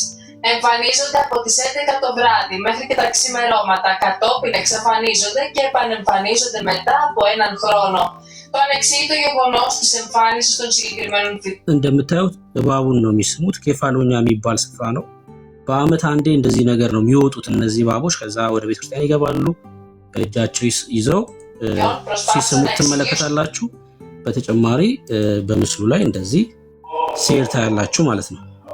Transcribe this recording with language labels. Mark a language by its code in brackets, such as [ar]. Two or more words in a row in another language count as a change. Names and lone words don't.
[el] Εμφανίζονται από τις 11 το βράδυ μέχρι και τα ξημερώματα, κατόπιν εξαφανίζονται και επανεμφανίζονται μετά από έναν χρόνο. Το ανεξήγητο γεγονός της εμφάνισης των συγκεκριμένων φυτών. [am] እንደምታዩት እባቡን ነው የሚስሙት። ኬፋሎኛ የሚባል ስፍራ ነው። በአመት አንዴ እንደዚህ ነገር ነው የሚወጡት እነዚህ እባቦች። ከዛ ወደ ቤተክርስቲያን ይገባሉ። በእጃቸው ይዘው ሲስሙት ትመለከታላችሁ። በተጨማሪ በምስሉ ላይ እንደዚህ ሴርታ ያላችሁ ማለት ነው።